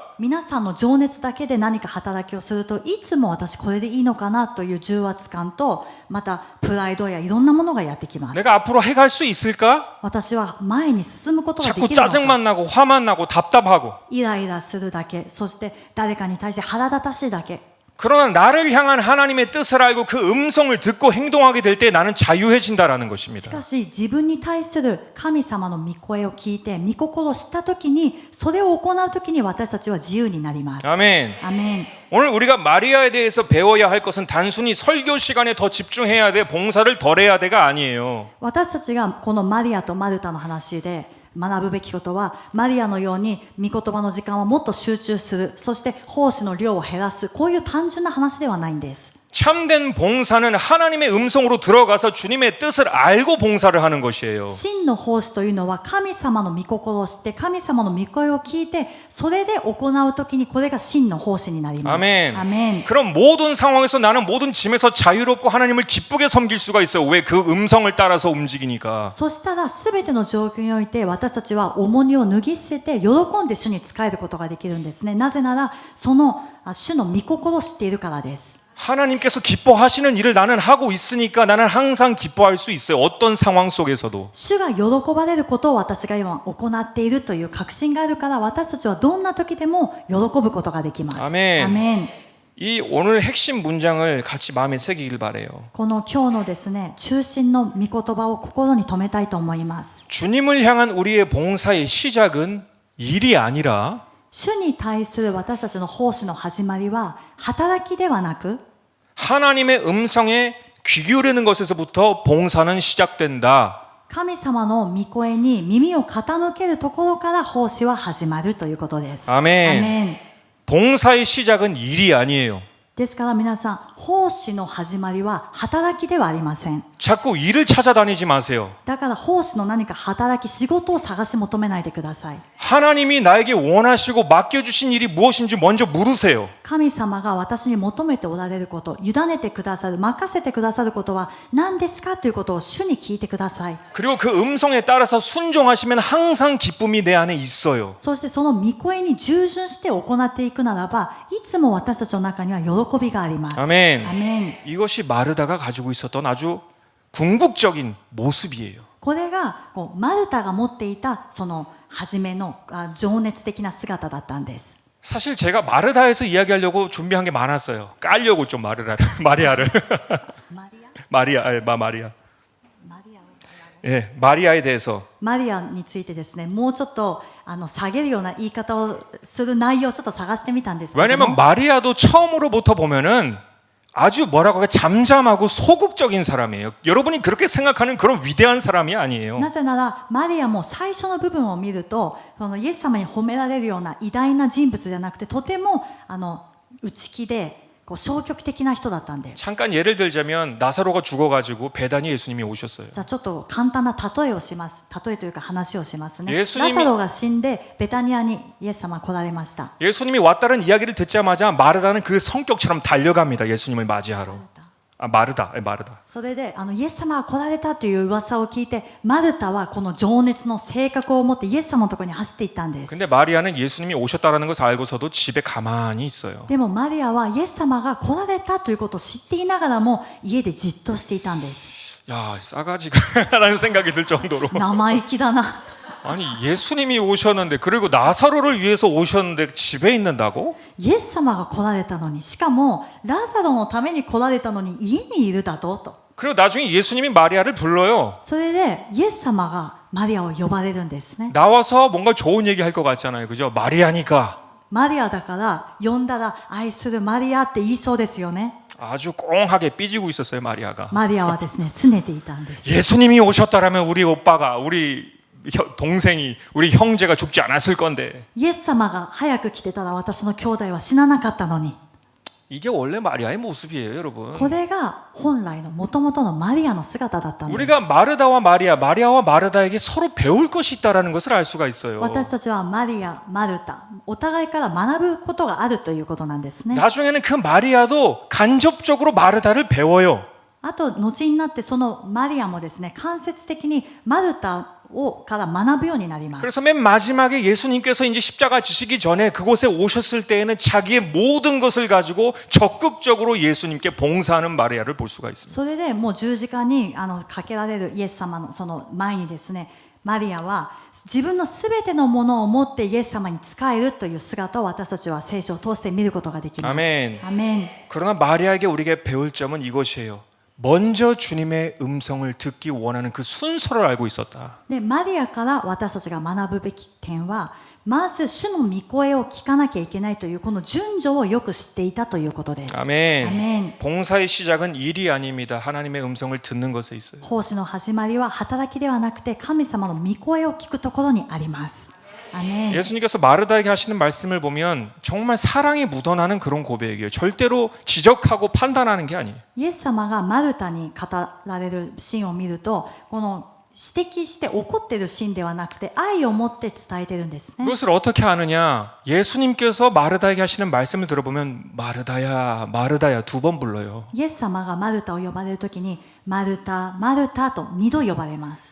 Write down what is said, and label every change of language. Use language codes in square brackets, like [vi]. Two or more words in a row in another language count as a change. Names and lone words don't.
[ja] 皆さんの情熱だけで何か働きをすると、いつも私これでいいのかなという重圧感と、またプライドやいろんなものがやってきます。 [ko] 내가 앞으로 해갈 수 있을까? [ja] 私は前に進むことがで [ko] 자꾸 [ja] きるのか。 [ko] 짜증만 나고 화만 나고 답답하고 [ja] イライラするだけ、そして誰かに対して腹立たしいだけ。 [ko] 그러나 나를 향한 하나님의 뜻을 알고 그 음성을 듣고 행동하게 될 때 나는 자유해진다라는 [ja] し [ko] 것입니다. [ja] かし自分に対する神様の御声を聞いて御心を知った時にそれを行う時に私たちは自由になります。 [ko] 아멘. [ja] アメン。 [ko] 오늘 우리가 마리아에 대해서 배워야 할 것은 단순히 설교 시간에 더 집중해야 돼, 봉사를 덜 해야 돼가 아니에요. [ja] 私たちがこのマリアとマルタの話で学ぶべきことはマリアのように御言葉の時間をもっと集中する、そして奉仕の量を減らす、こういう単純な話ではないんです。 [ko] 참된 봉사는 하나님의 음성으로 들어가서 주님의 뜻을 알고 봉사를 하는 것이에요. [ja] 真の奉仕というのは神様の御心を知って神様の御声を聞いてそれで行うときにこれが真の奉仕になります。 [ko] 아멘. [ja] アメン。 [ko] 그럼 모든 상황에서 나는 모든 짐에서 자유롭고 하나님을 기쁘게 섬길 수가 있어요. 왜? 그 음성을 따라서 움직이니까. [ja] そしたら全ての状況において私たちは重荷を脱ぎ捨てて喜んで主に仕えることができるんですね。なぜならその主の御心を知っているからです。 [ko] 하나님께서 기뻐하시는 일을 나는 하고 있으니까 나는 항상 기뻐할 수 있어요. 어떤 상황 속에서도. [ja] 主が喜ばれることを私が今行っているという確信があるから私たちはどんな時でも喜ぶことができます。 [ko] 아멘. [ja] アメン。 [ko] 이 오늘 핵심 문장을 같이 마음에 새기길 바래요. [ja] この今日のですね中心の御言葉を心に留めたいと思います。 [ko] 주님을 향한 우리의 봉사의 시작은 일이 아니라 [ja] 主に対する私たちの奉仕の始まりは働きではなく [ko] 하나님의 음성에 귀 기울이는 것에서부터 봉사는 시작된다. [ja] 神様の御声に耳を傾けるところから奉仕は始まるということです。 [ko] 아멘. [ja] アメン。 [ko] 봉사의 시작은 일이 아니에요. [ja] ですから皆さん奉仕の始まりは働きではありません。 [ko] 자꾸 일을 찾아다니지 마세요. [ja] だから奉仕の何か働き仕事を探し求めないでください。 [ko] 하나님이 나에게 원하시고 맡겨주신 일이 무엇인지 먼저 물으세요. [ja] 神様が私に求めておられること、委ねてくださる、任せてくださることは何ですかということを主に聞いてください。 [ko] 그리고 그 음성에 따라서 순종하시면 항상 기쁨이 내 안에 있어요. [ja] そしてその御声に従順して行っていくならば、いつも私たちの中には喜びがあります。 [ko] 아멘. [ja] アメン。 [ko] 이것이 마르다가 가지고 있었던 아주 궁극적인 모습이에요. [ja] これがこうマルタが持っていたその初めの情熱的な姿だったんです。 [ko] 사실 제가 마르다에서 이야기하려고 준비한 게 많았어요. 깔려고 좀 마리아를 [ja] マリア [ko] 마리아. [ja] マリアを [ko] 예, 마리아에 대해서 [ja] マリアについてですね、もうちょっと下げるような言い方をする内容をちょっと探してみたんですけど [ko] 왜냐면 [ja] も、 [ko] 마리아도 처음으로부터 보면은 아주 뭐라고 할까 잠잠하고 소극적인 사람이에요. 여러분이 그렇게 생각하는 그런 위대한 사람이 아니에요. [ja] なぜならマリアも最初の部分を見るとそのイエス様に褒められるような偉大な人物じゃなくてとても内気でこう消極的な人だったんです。 [ko] 잠깐 예를 들자면 나사로가 죽어가지고 배단이 예수님이 오셨어요. [ja] じゃあちょっと簡単な例えをします。例えというか話をしますね。ライエスにサロが死んでベタニアにイエス様が来られました。 [ko] 예수님이 왔다는 이야기를 듣자마자 마르다는 그 성격처럼 달려갑니다. 예수님을 맞이하러. 마르다. [ja] それでイエス様が来られたという噂を聞いてマルタはこの情熱の性格を持ってイエス様のところに走っていったんです。 [ko] 근데 마리아는 예수님이 오셨다라는 것을 알고서도 집에 가만히 있어요. [ja] でもマリアはイエス様が来られたということを知っていながらも家でじっとしていたんです。 [ko] 야, 싸가지가 라는 생각이 들 정도로. [ja] 生意気だな。 [ko] 아니, 예수님이 오셨는데 그리고 나사로를 위해서 오셨는데 집에 있는다고? [ja] イエス様が来られたのに、しかもラザロのために来られたのに家にいるだと。 [ko] 그리고 나중에 예수님이 마리아를 불러요. [ja] それでイエス様がマリアを呼ばれるんですね。 [ko] 나와서 뭔가 좋은 얘기 할 것 같잖아요. 그죠? 마리아니까. [ja] マリアだから呼んだら愛するマリアって言いそうですよね。 [ko] 아주 꽁하게 삐지고 있었어요, 마리아가. [ja] マリアはですね、拗ねていたんです。 [ko] 예수님이 오셨다라면 우리 오빠가, 우리 동생이, 우리 형제가 죽지 않았을 건데. [ja] イエス様が早く来てたら私の兄弟は死ななかったのに。 [ko] 이게 원래 마리아의 모습이에요, 여러분. [ja] これが本来の元々のマリアの姿だったんです。 [ko] 우리가 마르다와 마리아와 마르다에게 서로 배울 것이 있다라는 것을 알 수가 있어요. [ja] 私たちはマリア、マルタ、お互いから学ぶことがあるということなんですね。 [ko] 나중에는 그 마리아도 간접적으로 마르다를 배워요. [ja] あと後になってそのマリアもですね、間接的にマルタから学ぶようになります。 [ko] 그래서 맨 마지막에 예수님께서 이제 십자가 지시기 전에 그곳에 오셨을 때에는 자기의 모든 것을 가지고 적극적으로 예수님께 봉사하는 마리아를 볼 수가 있습니다. [ja] それでもう十字架にかけられるイエス様のその前にですね、 マリアは自分のすべてのものを持ってイエス様に仕えるという姿を私たちは聖書を通して見ることができます。 [ko] 아멘. [ja] アメン。 [ko] 그러나 마리아에게 우리에게 배울 점은 이것이에요. 먼저 주님의 음성을 듣기 원하는 그 순서를 알고 있었다. [ja] でマリアから私たちが学ぶべき点は、まず主の御声を聞かなきゃいけないというこの順序をよく知っていたということです。 [ko] 아멘. 아멘. 봉사의 시작은 일이 아닙니다. 하나님의 음성을 듣는 것에 있어요. [ja] 奉仕の始まりは働きではなくて神様の御声を聞くところにあります。アメン。 [ko] 예수님께서 마르다에게 하시는 말씀을 보면 정말 사랑이 묻어나는 그런 고백이에요. 절대로 지적하고 판단하는 게 아니에요. [ja] イエス様がマルタに語られるシーンを見ると、この指摘して怒っているシーンではなくて愛を持って伝えてるんですね。 [ko] 그것을 어떻게 아느냐? 예수님께서 마르다에게 하시는 말씀을 들어보면 마르다야, 마르다야 두 번 불러요. [ja] イエス様がマルタを呼ばれるときにマルタ、マルタと2度呼ばれます。